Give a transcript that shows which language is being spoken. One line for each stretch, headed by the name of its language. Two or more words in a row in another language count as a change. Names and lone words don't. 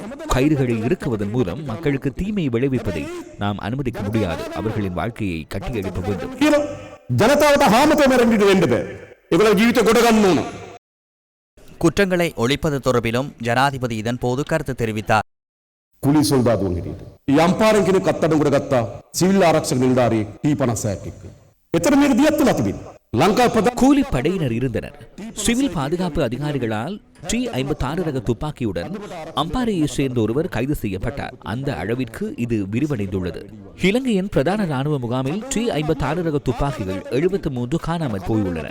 Tamil: கயிறுகளை இறுக்குவதன் மூலம் மக்களுக்கு தீமை விளைவிப்பதை நாம் அனுமதிக்க முடியாது. அவர்களின் வாழ்க்கையை கட்டியெழுப்ப வேண்டும். குற்றங்களை ஒழிப்பது தொடர்பிலும் ஜனாதிபதி இதன் போது கருத்து தெரிவித்தார்.
Sinhala: කුලි සොල්දාදුවන් හිටියට. යම්පාරෙන් කෙනෙක් අත්අඩංගුවට ගත්තා සිවිල් ආරක්ෂක නිලධාරියෙක් T56 එක්ක. එතන මේක දියත් වෙලා තිබෙනවා.
Tamil: கூலி படையினர் இருந்தனர். சிவில் பாதுகாப்பு அதிகாரிகளால் T56 ரக துப்பாக்கியுடன் அம்பாறையை சேர்ந்த ஒருவர் கைது செய்யப்பட்டார். அந்த அளவிற்கு இது விரிவடைந்துள்ளது. இலங்கையின் பிரதான ராணுவ முகாமில் T56 ரக துப்பாக்கிகள் 73 காணாமல் போயுள்ளன.